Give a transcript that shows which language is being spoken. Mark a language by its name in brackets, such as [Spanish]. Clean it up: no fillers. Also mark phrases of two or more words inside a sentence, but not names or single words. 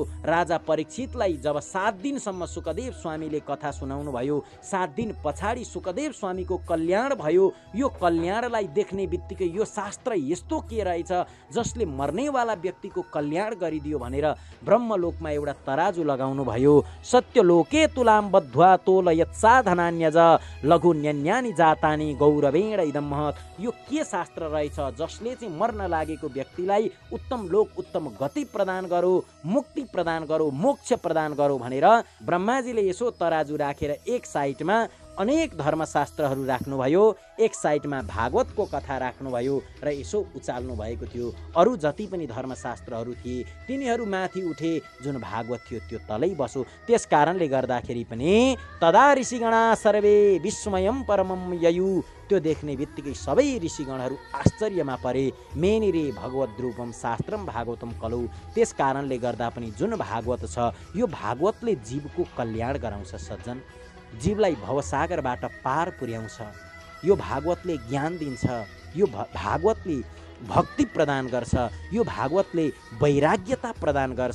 [Nepali] राजा परीक्षितलाई जब 7 दिनसम्म सुखदेव स्वामीले कथा सुनाउनु भयो, 7 दिन पछाडि सुखदेव स्वामीको कल्याण भयो। यो कल्याणलाई देख्ने बित्तिकै यो शास्त्र यस्तो के रहेछ जसले मर्नेवाला व्यक्तिको कल्याण गरिदियो भनेर ब्रह्मलोकमा एउटा तराजु लगाउनु भयो। [Sanskrit] सत्यलोके तुलाम बद्ध्वा तोलयत् साधनान्यज लघु न्यान्यानि जातानि गौरवेण इदं महत्। [Nepali] यो के शास्त्र रहेछ जसले चाहिँ मर्न लागेको व्यक्तिलाई उत्तम लोक उत्तम गति प्रदान गरो, मुक्ति प्रदान गरो, मोक्ष प्रदान गरो भनेर ब्रह्माजीले यसो तराजु राखेर एक साइडमा अनेक धर्मशास्त्रहरू राख्नुभयो, एक साइडमा भागवतको कथा राख्नुभयो र यसो उचाल्नु भएको थियो। अरू जति पनि धर्मशास्त्रहरू थिए तिनीहरू माथि उठे, जुन भागवत थियो त्यो तलै बसो। त्यस कारणले गर्दाखेरि पनि [Sanskrit] तदा ऋषिगणा सर्वे विस्मयम परमम ययु। [Nepali] त्यो देख्ने बित्तिकै सबै ऋषिगणहरू आश्चर्यमा परे। [Sanskrit] मेनिरे भगवत रूपम शास्त्रम भागवतम कलौ। [Nepali] त्यस कारणले गर्दा पनि जुन भागवत छ यो भागवतले जीवको कल्याण गराउँछ सज्जन, जीवलाई भवसागरबाट पार पुर्याउँछ। यो भागवतले ज्ञान दिन्छ। यो भागवतले भक्ति प्रदान गर्छ, यो भागवतले वैराग्यता प्रदान गर्छ।